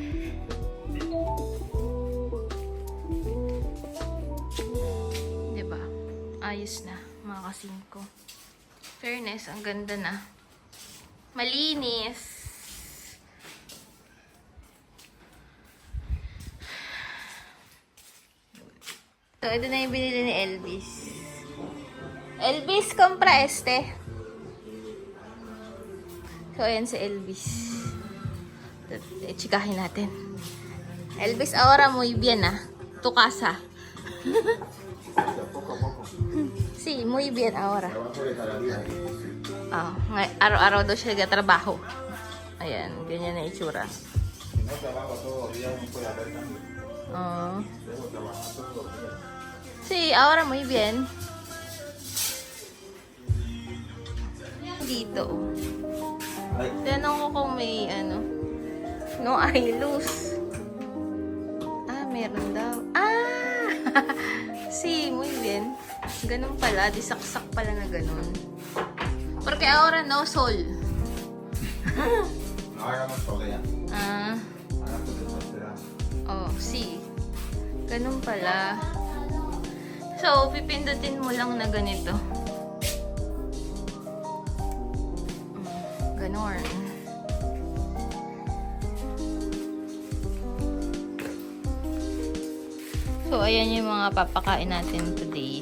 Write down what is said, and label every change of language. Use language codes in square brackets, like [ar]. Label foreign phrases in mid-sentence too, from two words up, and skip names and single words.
[tl] Diba? Ayos na, mga kasingko. Fairness, ang ganda na. Malinis. So, ito na yung binili ni Elvis. [es] Elvis, compra este. [tl] So, ayan si Elvis. Chikahin natin. [es] Elvis, ahora muy bien, ah. Tu casa. Sí, muy bien ahora. [tl] Ah, araw-araw daw siya nagtatrabaho. Ayan, ganyan na itsura. [es] Sí, ahora muy bien. [tl] Dito. Tanong ko kung may ano. [en] No, I lose. [tl] Ah, meron daw. Ah! [es] Sí, muy bien. [tl] Ganun pala. Disaksak pala na ganun. [es] Porque ahora no sol. No hagamos solea. Ah, Ahora podemos hacer oh, sí. [tl] Ganun pala. So, pipindutin mo lang na ganito. Ganon. So, ayan yung mga papakain natin today.